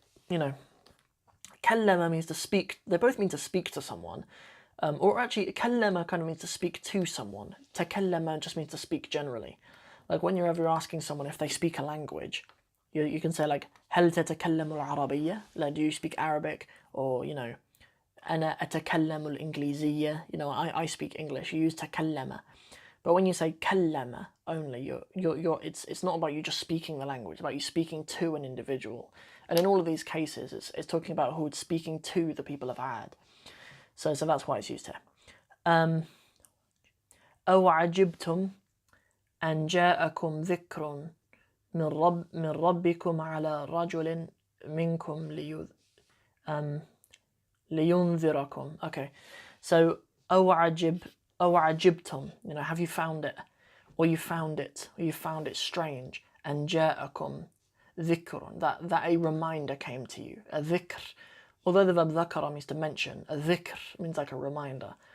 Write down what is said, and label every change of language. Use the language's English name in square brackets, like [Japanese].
[English] كَلَّمَ means to speak. They both mean to speak to someone. Or actually, كَلَّمَ kind of means to speak to someone. تَكَلَّمَ just means to speak generally. Like when you're ever asking someone if they speak a language, you can say like, هل تتكلم العربية? Like, do you speak Arabic? [Arabic] Or, أنا أتكلم الإنجليزية. [English] I speak English. You use تكلم. But when you say كلم only, it's not about you just speaking the language, it's about you speaking to an individual. And in all of these cases, it's talking about Hud speaking to the people of Ad. So that's why it's used here. [Arabic] أو عجبتم أن جاءكم ذكر من ربكم على رجل منكم لينذركم. [English] Okay, so أو عجبتم. Have you found it, or you found it strange? And جاءكم ذكر, that a reminder came to you. A dhikr, although the verb ذكر means to mention, a dhikr means like a reminder.